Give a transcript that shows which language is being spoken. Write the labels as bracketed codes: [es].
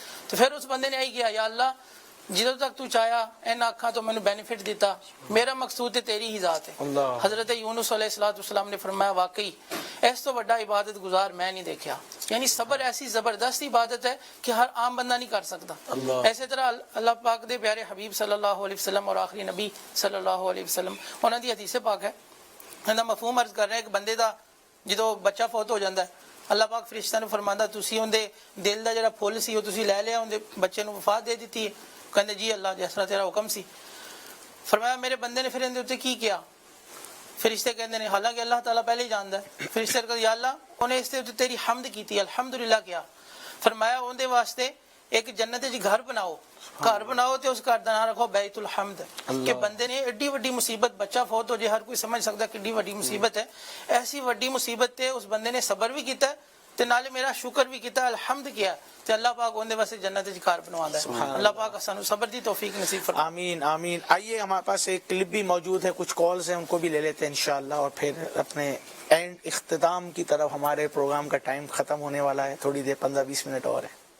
[pa] تو پھر اس بندے نے یہی کیا یا اللہ جدوں تک تو چاہیا ان اکھاں تو مینوں بینیفٹ دیتا، میرا مقصود تے تیری ہی ذات ہے. [ur] حضرت یونس علیہ السلام نے فرمایا واقعی اس تو بڑا عبادت گزار میں نہیں دیکھا. یعنی صبر ایسی زبردست عبادت ہے کہ ہر عام بندہ نہیں کر سکتا. [pa] اسی طرح اللہ پاک دے پیارے حبیب صلی اللہ علیہ وسلم اور آخری نبی صلی اللہ علیہ وسلم انہاں دی حدیث پاک ہے، انہاں مفہوم عرض کر رہے ہیں کہ بندے دا جدوں بچہ فوت ہو جاندا ہے اللہ پاک فرشتہ نے فرماندا تسی اون دے دل دا جڑا پھل سی او تسی لے لیا، اون دے بچے نوں وفات دے دتی ہے. کہندے جی اللہ جس طرح تیرا حکم سی. فرمایا میرے بندے نے پھر ان دے اوتے کی کیا؟ فرشتے کہندے نے حالانکہ اللہ تعالیٰ پہلے ہی جاندا ہے. فرشتے کہندے یا اللہ انہیں اس تے تیری حمد کیتی الحمدللہ کیا. فرمایا اون دے واسطے ایک جنت وچ گھر بناؤ، گھر بناؤ تے اس گھر دا نام رکھو بیت الحمد. کہ بندے نے ایڈی وڈی مصیبت بچہ فوت ہو جائے ہر کوئی سمجھ سکتا ہے کڈی وڈی مصیبت ہے. ایسی وڈی مصیبت تے اس بندے نے صبر بھی کیتا ہے تے نالے میرا شکر بھی کیتا الحمد کیا تے اللہ پاک اون دے واسطے جنت وچ گھر بنواندا ہے. اللہ پاک سانو صبر دی توفیق نصیب فرمائے. آمین آمین. [ur] آئیے ہمارے پاس ایک کلپ بھی موجود ہے، کچھ کالز ہیں ان کو بھی لے لیتے ہیں انشاءاللہ، اور پھر اپنے اینڈ اختتام کی طرف ہمارے پروگرام کا ٹائم ختم ہونے والا ہے، تھوڑی دیر 15-20 منٹ اور ہے.